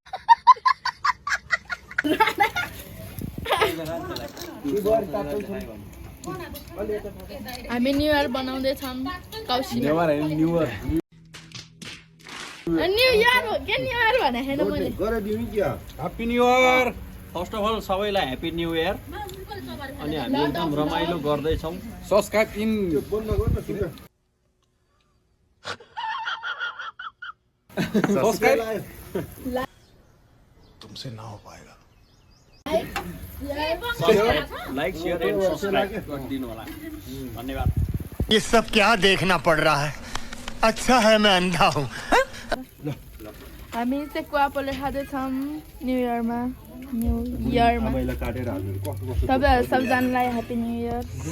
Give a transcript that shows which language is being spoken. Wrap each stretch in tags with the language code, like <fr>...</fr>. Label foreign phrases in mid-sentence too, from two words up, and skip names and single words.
<ne>हामी</ne> <en>new year</en> <ne>बनाउँदैछौँ।</ne> <en>new year</en> <ne>हो के,</ne> <en>new year</en> <ne>भने हैन मैले गरिदिउँ क्या।</ne> <en>Happy new year. first of all</en> <ne>सबैलाई</ne> <en>happy new year.</en> <ne>अनि हामी एकदम रमाइलो गर्दैछौँ। सब्सक्राइब इन बन्द गर्न सुन। सब्सक्राइब</ne> <hi>तुमसे ना हो पाएगा।</hi> <en>like share and subscribe</en> <ne>गरिदिनु होला। धन्यवाद।</ne> <hi>ये सब क्या देखना पड़ रहा है? अच्छा है मैं अंधा हूँ।</hi> <ne>हामी चाहिँ क्वापोले खाँदैछौँ</ne> <en>new yearमा।</en> <ne>तपाईँहरू सबजनालाई</ne> <en>happy new year.</en>